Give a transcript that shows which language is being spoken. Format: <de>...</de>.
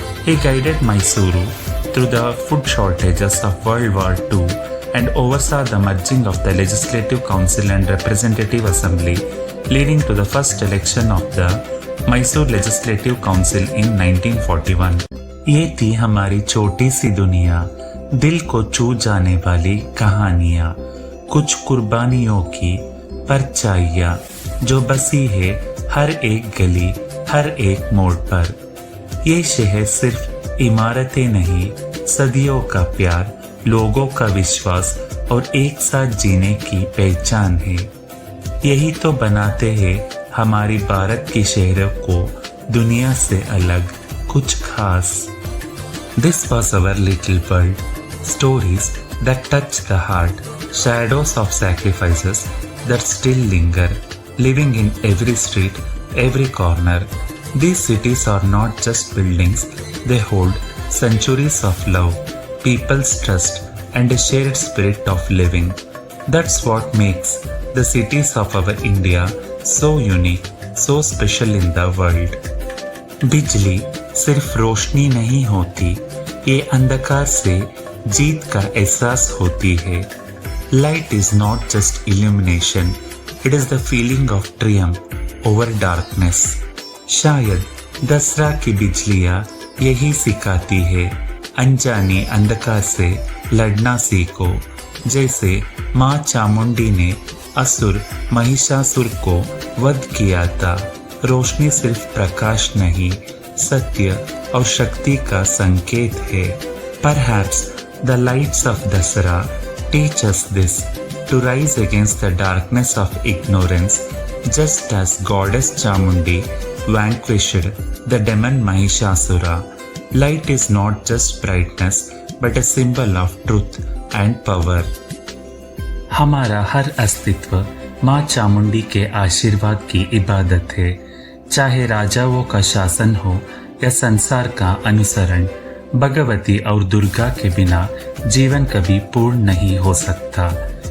<en>He guided Mysuru through the food shortages of World War II and oversaw the merging of the Legislative Council and Representative Assembly, leading to the first election of the Mysore Legislative Council in 1941.</en> <hi>ये थी हमारी छोटी सी दुनिया, दिल को छू जाने वाली कहानियाँ, कुछ कुर्बानियों की परछाइयाँ जो बसी है हर एक गली, हर एक मोड़ पर। ये शहर सिर्फ इमारतें नहीं, सदियों का प्यार, लोगों का विश्वास और एक साथ जीने की पहचान है। यही तो बनाते हैं हमारी भारत की शहरों को दुनिया से अलग, कुछ खास।</hi> <en>This was our little world, stories that touch the heart, shadows of sacrifices that still linger, living in every street, every corner. These cities are not just buildings, they hold centuries of love, people's trust, and a shared spirit of living. That's what makes the cities of our India so unique, so special in the world.</en> <hi>बिजली सिर्फ रोशनी नहीं होती, ये अंधकार से जीत का एहसास होती है.</hi> <en>Light is not just illumination, it is the feeling of triumph over darkness.</en> <hi>शायद दसरा की बिजलियाँ यही सिखाती है, अनजानी अंधकार से लड़ना सीखो. जैसे माँ चामुंडी ने असुर महिषासुर को वध किया था. रोशनी सिर्फ प्रकाश नहीं, सत्य और शक्ति का संकेत है.</hi> <en>Perhaps the lights of Dasara teach us this, to rise against the darkness of ignorance, just as goddess Chamundi vanquished the demon Mahishasura. Light is not just brightness, but a symbol of truth and power.</en> <hi>हमारा हर अस्तित्व माँ चामुंडी के आशीर्वाद की इबादत है. चाहे राजाओं का शासन हो या संसार का अनुसरण, भगवती और दुर्गा के बिना जीवन कभी पूर्ण नहीं हो सकता.</hi>